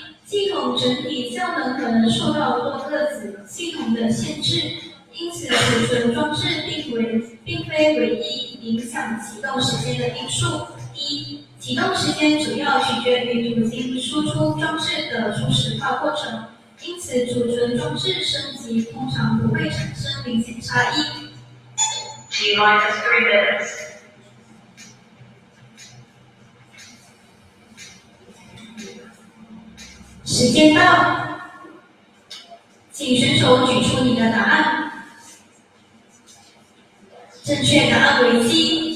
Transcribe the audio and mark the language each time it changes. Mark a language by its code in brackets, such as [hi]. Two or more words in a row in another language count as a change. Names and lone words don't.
[zh] 系统整体效能可能受到多个子系统的限制，因此储存装置并非唯一影响启动时间的因素。一、启动时间主要取决于图形输出装置的初始化过程，因此储存装置升级通常不会产生明显差异。 [en] T minus 3 minutes. [zh] 时间到，请选手举出你的答案。正确答案为 C。